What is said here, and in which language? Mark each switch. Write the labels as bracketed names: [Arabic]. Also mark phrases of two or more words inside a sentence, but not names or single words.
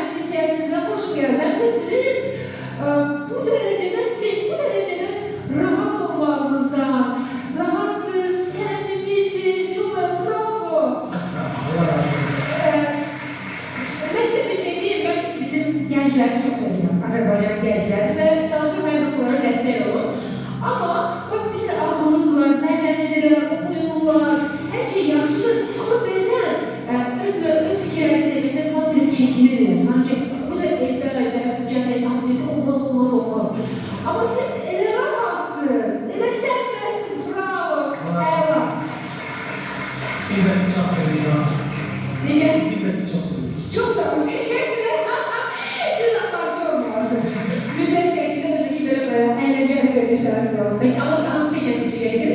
[Turkish] Hüseyin'imize hoşum geldim. Ve sizin bu derecede rahat olmanızdan, rahatsız, samimisiz, çok bravo. Çok sağ olun. Allah razı olsun. Ben size bir şey diyeyim, ben bizim gençleri çok seviyorum. Azerbaycan gençleri ve çalışma mezunları destek olun. Ama bak biz akıllıdırlar, [Azerbaijani] mədənidirlər, oxuyurlar, hər şey yaxşıdır. Ama bəzən öz fikirlərini deməkdə falan biraz çəkinirlər. Sanki bu da evlərdə, cəmiyyət ahmiyeti olmaz. Ama siz elə rahatsınız, elə sərbəstsiz, bravo. [Turkish] Evet. Biz de sizi çok seviyoruz. [Azerbaijani] Necə? [Turkish] Biz de sizi çok seviyoruz. Çok sağ olun, teşekkürler. Siz abartı olmuyorsunuz. Güzel şekilde bizdeki böyle eğlenceli görüşler yapıyorum. Peki ama nasıl bir şey seçeceksiniz?